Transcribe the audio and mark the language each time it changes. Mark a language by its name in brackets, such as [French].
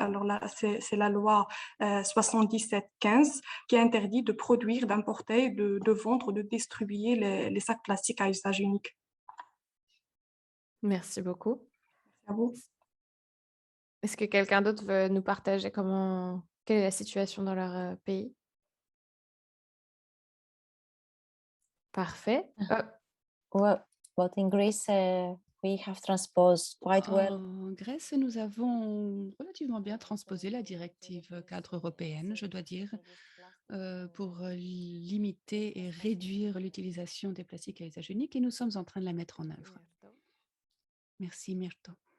[French] Alors là, c'est la loi 77-15 qui interdit de produire, d'importer, de vendre, de distribuer les sacs plastiques à usage unique. Merci beaucoup. À vous. Est-ce que quelqu'un d'autre veut nous partager quelle est la situation dans leur pays? Parfait. [English] Well, in Greece, we have transposed quite well. [French] En Grèce, nous avons relativement bien transposé la directive cadre européenne, je dois dire, pour limiter et réduire l'utilisation des plastiques à usage unique et nous sommes en train de la mettre en œuvre. Merci, Myrto.